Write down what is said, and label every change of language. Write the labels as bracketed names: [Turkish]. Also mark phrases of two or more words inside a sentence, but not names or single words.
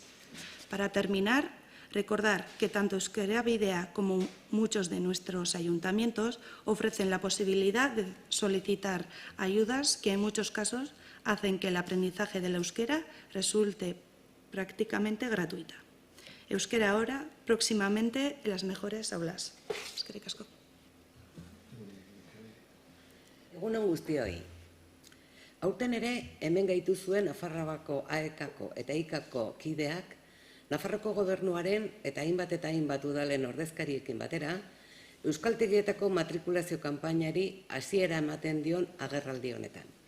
[Spanish] Para terminar, recordar que tanto Euskera Bidea como muchos de nuestros ayuntamientos ofrecen la posibilidad de solicitar ayudas que en muchos casos hacen que el aprendizaje del euskera resulte prácticamente gratuita. Euskera ahora, próximamente en las mejores aulas. [Basque] Eskerrik asko. Egun on guztioi. Aurten ere, hemen gaituzuen Nafarroako AEK-ko eta EIK-ko kideak, Nafarroko Gobernuaren eta hainbat udalen ordezkariekin batera, euskaltegietako matrikulazio kanpainari hasiera ematen dion agerraldi honetan.